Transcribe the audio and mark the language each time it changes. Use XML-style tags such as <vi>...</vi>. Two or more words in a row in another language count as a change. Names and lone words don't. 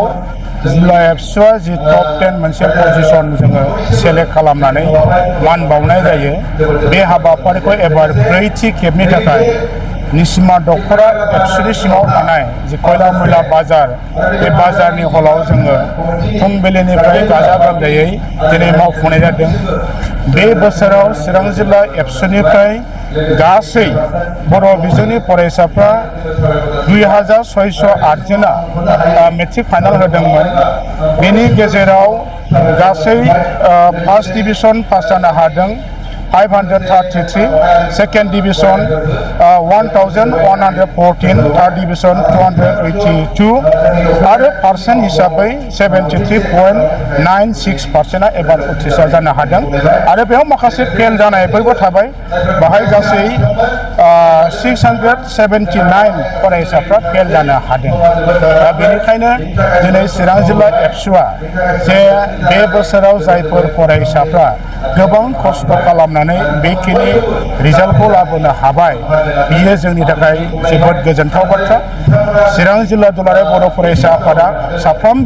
<brx>जिल्ला एबसुआ जि टप 10 मोनसे पजिशन जोङो सेलेक्ट खालामनानै मान बावनाय जायो बे हाबाफारिखौ एबार ब्रैथि खेबनि थाखाय निसिमा दखरा एबसुनि सिङाव थानाय जि खयला मैला बाजार बे बाजारनि हलाव जोङो फुंबिलिनिफ्राय गाजा गोमजायै दिनै मावफुंनाय जादों बे बोसोराव चिरां जिल्ला एबसुनिफ्राय गासै बर' बिजोंनि फरायसाफ्रा 2608 जना</brx> <en>matric final</en> <brx>होदोंमोन बेनि गेजेराव गासै</brx> <en>first division pass</en> <brx>जानो हादों 533,</brx> <en>second division</en> <brx>1114,</brx> <en>third division</en> <brx>282 आरो पार्सेन्ट हिसाबै 73.96% एबार उथ्रिसार जानो हादों आरो बेयाव माखासे फेल जानायफोरबो थाबाय बाहाय गासै 679 फरायसाफ्रा फेल जानो हादों दा बेनिखायनो दिनै चिरां जिल्ला एबसुआ जे बे बोसोराव जायफोर फरायसाफ्रा गोबां खस्थ' खालामनानै बेखिनि रिजाल्टखौ लाबोनो हाबाय बियो जोंनि थाखाय जोबोद गोजोनथाव बाथ्रा चिरां जिल्ला दुलाराय बर' फरायसा आफादा साफ्रोमबो</brx>